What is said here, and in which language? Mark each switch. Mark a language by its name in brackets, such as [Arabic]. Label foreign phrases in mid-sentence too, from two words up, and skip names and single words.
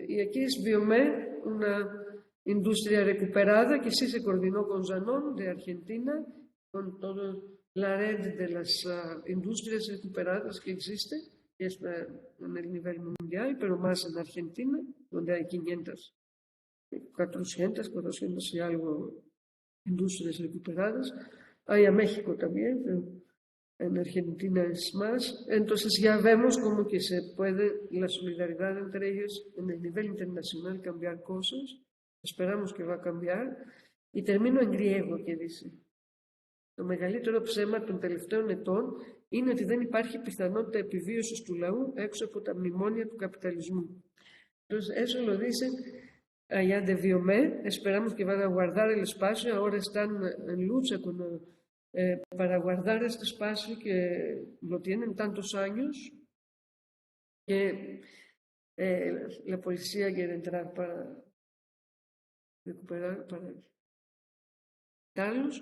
[Spanish] Y aquí es Biomed, una industria recuperada que sí se coordinó con Zanon de Argentina, con toda la red de las industrias recuperadas que existe, que es en el nivel mundial, pero más en Argentina, donde hay 400 y algo industrias recuperadas. hay a México también, pero en Argentina es más. Entonces ya vemos como que se puede la solidaridad entre ellos en el nivel internacional cambiar cosas. Esperamos que va a cambiar. Y termino en griego και dice. [Greek] Το μεγαλύτερο ψέμα των τελευταίων ετών είναι ότι δεν υπάρχει πιθανότητα επιβίωσης του λαού έξω από τα μνημόνια του καπιταλισμού. [Spanish] Entonces, eso lo dicen allá de Biomé. Esperamos que van a guardar el espacio. Ahora están en lucha para guardar este espacio que lo tienen tantos años que la policía quiere entrar para recuperar, para quitarlos.